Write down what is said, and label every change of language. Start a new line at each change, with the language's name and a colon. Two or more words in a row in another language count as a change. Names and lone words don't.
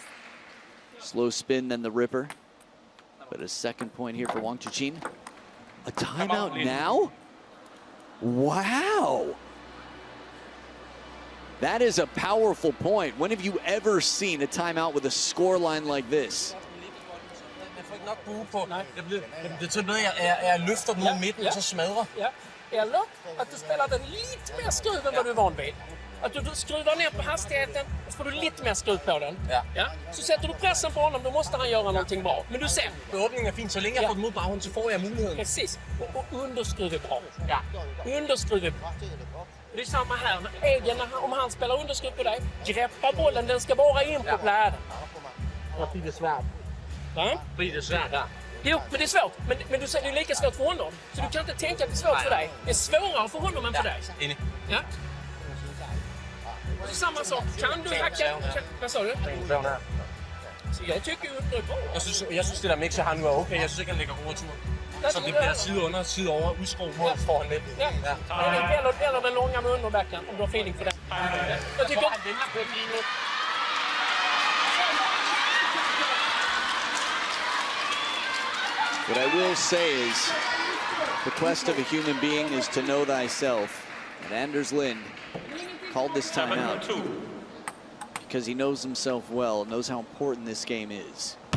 English: Slow spin, then the ripper. But a second point here for Wang Chuqin. A timeout now? Wow. That is a powerful point. When have you ever seen a timeout with a score line like this?
Danish: Nok bue på. Det er sådan noget, jeg løfter den mod midten, og så smadrer. Ja.
Swedish: Eller att du spelar den lite mer skruv än vad du är van vid. Att du skruvar ner på hastigheten, och så får du lite mer skruv på den. Ja. Så sätter du pressen på honom, då måste han göra någonting bra. Men du ser.
Danish: Åbningen er fin, så længe jeg får den mod baghånden, så får jeg muligheden.
Swedish: Precis. Och underskruv är bra. Ja. Underskruv är bra. Det är samma här. Egen, om han spelar underskruv på dig, greppa bollen, den ska vara in på pläden.
Danish: Og det er svært. Ja? Det er svært, ja. Jo,
Swedish: men det är svårt. Men du säger det är lika svårt för honom. Så du kan inte tänka att det är svårt för dig. Det är svårare för honom än för dig.
Danish: Enig.
Swedish: Ja. Och samma sak. Kan du hacka? Vad sa du? Så jag tycker ju det är bra.
Danish: Jeg synes det der mix, han nu er okay. Jeg synes ikke, han lægger over tur. Så det bliver side under, side over, udskruet mod foran lidt. Ja.
Swedish: Eller den långa med underbacken, om du har feeling för det. Jag tycker...
English: What I will say is, the quest of a human being is to know thyself. And Anders Lind called this timeout because he knows himself well, knows how important this game is.